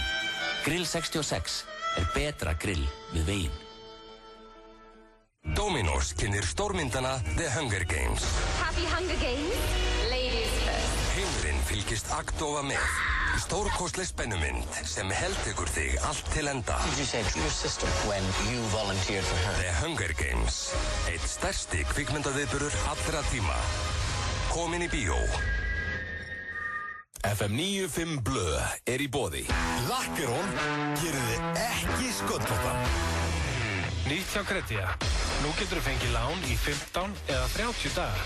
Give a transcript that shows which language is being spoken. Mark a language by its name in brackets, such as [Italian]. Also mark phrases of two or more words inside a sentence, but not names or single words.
[Icelandic] Grill 66 betra grill við veginn. Dominos kynnir stórmyndana The Hunger Games. [English] Happy Hunger Games, ladies first. [Icelandic] Heimurinn fylgist agndofa með í stórkostleg spennumynd sem heltekur þig allt til enda. [English] Did you say to your sister when you volunteered for her? [Icelandic] The Hunger Games, eitt stærsti kvikmyndaviðburður allra tíma. Komin í bíó. FM 95 Blö í boði. Lakkerón gerir þið ekki sköllóttan. Nýtt hjá Kredia. Nú getur þú fengið lán í 15 eða 30 daga.